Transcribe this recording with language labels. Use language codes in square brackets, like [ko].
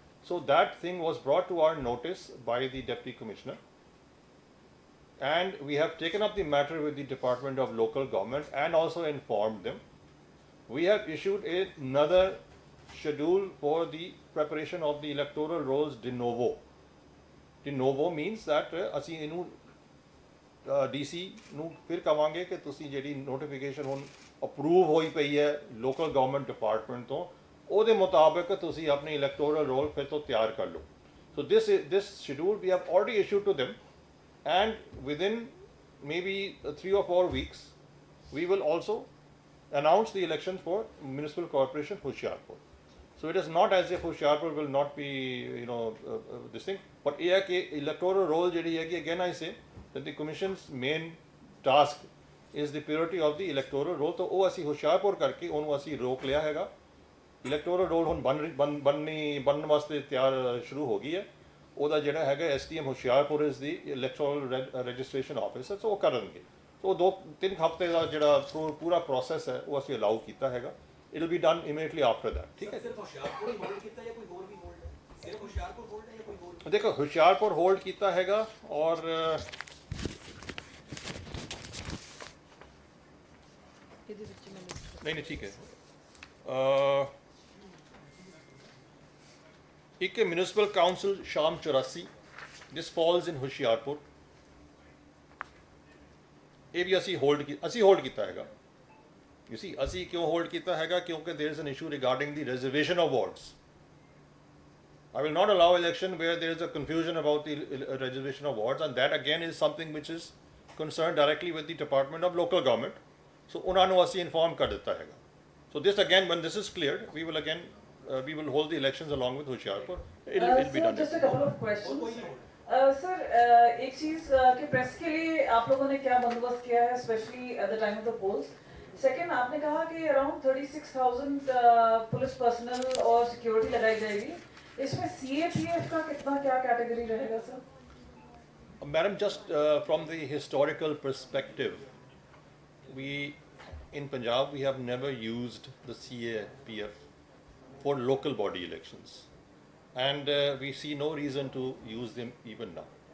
[en] So that thing was brought to our notice by the Deputy Commissioner, and we have taken up the matter with the Department of Local Government and also informed them. We have issued another schedule for the preparation of the electoral rolls de novo. De novo means that [pa] ਅਸੀਂ ਇਹਨੂੰ DC ਨੂੰ ਫਿਰ ਕਵਾਂਗੇ ਕਿ ਤੁਸੀਂ ਜਿਹੜੀ notification ਹੁਣ approve ਹੋਈ ਪਈ ਹੈ ਲੋਕਲ ਗਵਰਨਮੈਂਟ ਡਿਪਾਰਟਮੈਂਟ ਤੋਂ ਉਹਦੇ ਮੁਤਾਬਕ ਤੁਸੀਂ ਆਪਣੀ ਇਲੈਕਟੋਰਲ ਰੋਲ ਫਿਰ ਤੋਂ ਤਿਆਰ ਕਰ ਲਓ। [en] So this schedule we have already issued to them, and within maybe 3 or 4 weeks we will also announce the election for municipal corporation Hoshiarpur. So it is not as if Hoshiarpur will not be this thing, but [pa] ਇਹ ਹੈ ਕਿ [en] electoral roll ਜਿਹੜੀ ਹੈਗੀ, again I say that the commission's main task is the purity of the electoral roll. [pa] तो ਉਹ ਅਸੀਂ ਹੁਸ਼ਿਆਰਪੁਰ ਕਰਕੇ ਉਹਨੂੰ ਅਸੀਂ ਰੋਕ ਲਿਆ ਹੈਗਾ। ਇਲੈਕਟੋਰਲ ਰੋਲ ਹੁਣ ਬਣਨ ਵਾਸਤੇ ਤਿਆਰ ਸ਼ੁਰੂ ਹੋ ਗਈ ਹੈ। ਉਹਦਾ ਜਿਹੜਾ ਹੈਗਾ STM Hoshiarpur [en] is the electoral registration officer, [pa] ਸੋ ਉਹ ਕਰਨਗੇ। ਸੋ 2-3 ਹਫ਼ਤੇ ਦਾ ਜਿਹੜਾ ਪੂਰਾ ਪ੍ਰੋਸੈਸ ਹੈ ਉਹ ਅਸੀਂ ਅਲਾਉ ਕੀਤਾ ਹੈਗਾ। [en] It will be done immediately after that. [pa] ਠੀਕ ਹੈ, ਸਿਰਫ ਹੁਸ਼ਿਆਰਪੁਰ ਹੀ ਹੋਲਡ ਕੀਤਾ ਜਾਂ ਕੋਈ ਹੋਰ ਵੀ ਹੋਲਡ ਹੈ? ਸਿਰਫ ਹੁਸ਼ਿਆਰਪੁਰ ਹੋਲਡ ਹੈ ਜਾਂ ਕੋਈ ਹੋਰ? ਦੇਖੋ, ਹੁਸ਼ਿਆਰਪੁਰ ਹੋਲਡ ਕੀਤਾ ਹੈਗਾ ਔਰ ਨਹੀਂ ਠੀਕ ਹੈ। [en] ਇੱਕ municipal council Sham 84, this falls in Hoshiarpur. [pa] ਇਹ ਵੀ ਅਸੀਂ ਹੋਲਡ ਕੀਤਾ ਹੈਗਾ। [en] You see, [pa] ਅਸੀਂ ਕਿਉਂ ਹੋਲਡ ਕੀਤਾ ਹੈਗਾ? [en] ਕਿਉਂਕਿ there is an issue regarding the reservation of wards. I will not allow election where there is a confusion about the reservation of wards, and that again is something which is concerned directly with the Department of Local Government. [pa] So ਉਹਨਾਂ ਨੂੰ ਅਸੀਂ inform ਕਰ ਦਿੱਤਾ ਹੈਗਾ। [en] So this again, when this is cleared, we will hold the elections along with Hoshiarpur. It'll be done. Just a couple of questions. [hi] Sir, एक चीज़ कि press के लिए आप लोगों ने क्या बंदोबस्त किया है, [en] Specially at the time of the polls? [hi] Second आपने कहा कि अराउंड 36,000 पुलिस पर्सनल और सिक्योरिटी लगाई जाएगी, इसमें CAPF का कितना क्या कैटेगरी रहेगा sir? [en] Madam, just from the historical perspective, we in Punjab we have never used the CAPF for local body elections, and we see no reason to use them even now.